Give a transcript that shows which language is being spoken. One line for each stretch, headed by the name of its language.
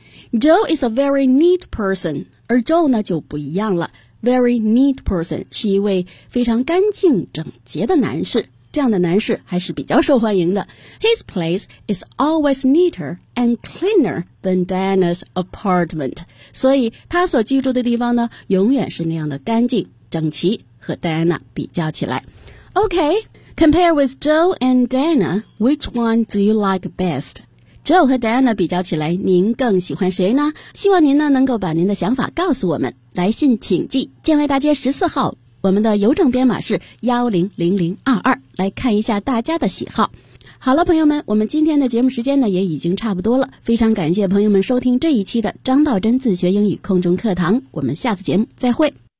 English: Joe is a very neat person
Chinese: 而 Joe 呢就不一样了
English: Very neat person
Chinese: 是一位非常干净整洁的男士这样的男士还是比较受欢迎的。
English: His place is always neater and cleaner than Diana's apartment.
Chinese: 所以他所居住的地方呢，永远是那样的干净、整齐，和 Diana 比较起来。
English: Okay, compare with Joe and Diana, which one do you like best?
Chinese: Joe 和 Diana 比较起来，您更喜欢谁呢？希望您呢能够把您的想法告诉我们。来信请寄建外大街14号。我们的邮政编码是100022，来看一下大家的喜好。好了，朋友们，我们今天的节目时间呢也已经差不多了，非常感谢朋友们收听这一期的张道真自学英语空中课堂，我们下次节目再会。